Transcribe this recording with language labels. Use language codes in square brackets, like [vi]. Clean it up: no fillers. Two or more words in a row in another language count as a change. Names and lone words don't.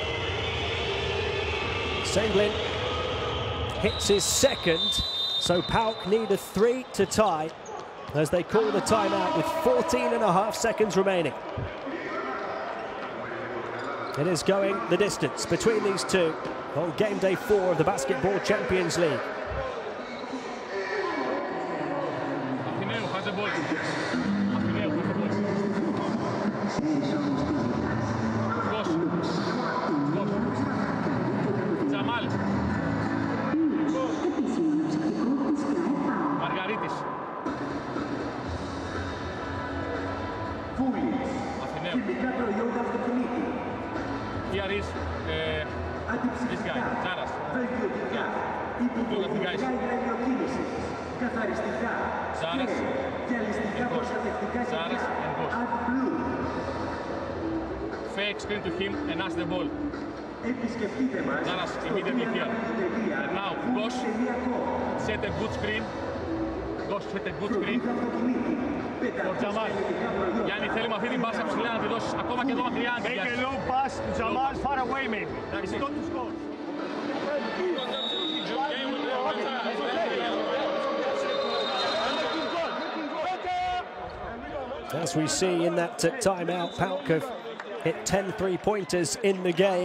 [en] Senglin hits his second, so PAOK need a 3 to tie as they call the timeout with 14.5 seconds remaining. It is going the distance between these two on game day 4 of the Basketball Champions League. Αθηναίου has the ball. Τζαμάλ. Μαργαρίτης. Αθηναίου. Here is this guy, Zaras. Look at the guys. Zaras and Goss. Zaras and Goss. Fake screen to him and ask the ball. Zaras immediately here. And now Goss set a good screen. Goss set a good screen. [el] Ο Τζαμάλ. Γιάννη, θέλει με αυτή την πάσα ψηλά να τη δώσεις ακόμα και εδώ μακριά. [en] Make a low pass to Jamal far away maybe. It's not to score. As we see in that timeout, PAOK have hit 10 3-pointers in the game.